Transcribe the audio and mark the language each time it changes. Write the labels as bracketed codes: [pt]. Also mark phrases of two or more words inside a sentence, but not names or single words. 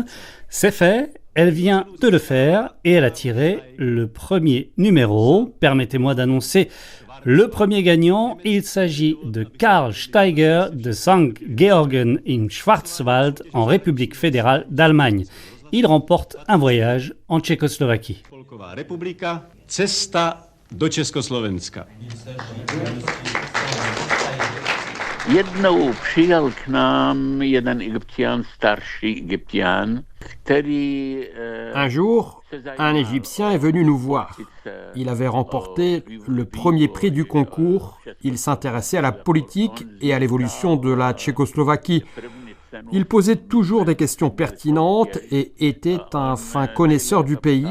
[fr] C'est fait, elle vient de le faire et elle a tiré le premier numéro. Permettez-moi d'annoncer le premier gagnant. Il s'agit de Karl Steiger de St. Georgen in Schwarzwald en République fédérale d'Allemagne. Il remporte un voyage en Tchécoslovaquie. [cs] Republika, cesta do Československa. Jednou přijel k nám jeden Egyptian, starší Egyptian, který... [fr] Un jour, un Égyptien est venu nous voir. Il avait remporté le premier prix du concours. Il s'intéressait à la politique et à l'évolution de la Tchécoslovaquie. Il posait toujours des questions pertinentes et était un fin connaisseur du pays.